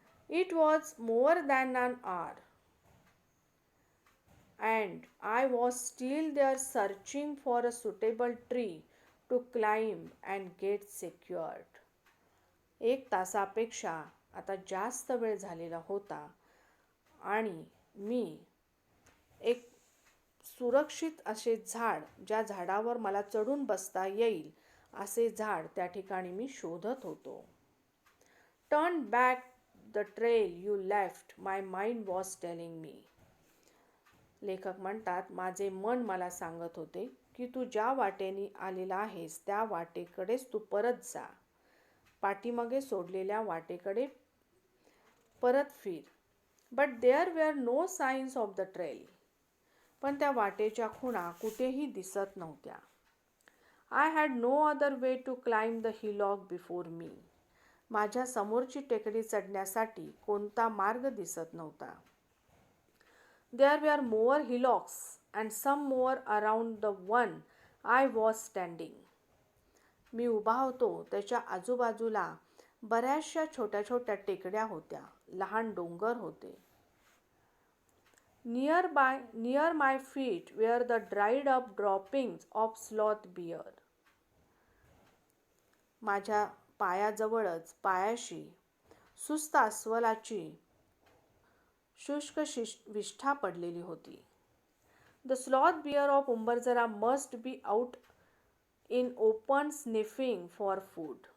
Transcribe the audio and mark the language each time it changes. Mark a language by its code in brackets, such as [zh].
[en] It was more than an hour, and I was still there searching for a suitable tree to climb and get secured. [mr] 1 तासापेक्षा आता जास्त वेळ झालेला होता आणि मी एक सुरक्षित असे झाड, ज्या झाडावर मला चढून बसता येईल असे झाड त्या ठिकाणी मी शोधत होतो. [en] Turn back the trail you left my mind was telling me. [mr] लेखक म्हणतात, माझे मन मला सांगत होते की तू ज्या वाटेने आलेला आहेस त्या वाटेकडेच तू परत जा. पाठीमागे सोडलेल्या वाटेकडे परत फिर. [en] But there were no signs of the trail. [mr] पण त्या वाटेच्या खुणा कुठेही दिसत नव्हत्या. [en] I had no other way to climb the hillock before me. [mr] माझ्या समोरची टेकडी चढण्यासाठी कोणता मार्ग दिसत नव्हता. [en] There were more hillocks and some more around the one I was standing. [mr] मी उभा होतो त्याच्या आजूबाजूला बऱ्याचशा छोट्या छोट्या टेकड्या होत्या, लहान डोंगर होते. [en] Near my feet were the dried up droppings of sloth bear. [mr] माझ्या पायाजवळच पायाशी सुस्त अस्वलाची शुष्क विष्ठा पडलेली होती. [en] The sloth bear of Umbarzara must be out in open sniffing for food.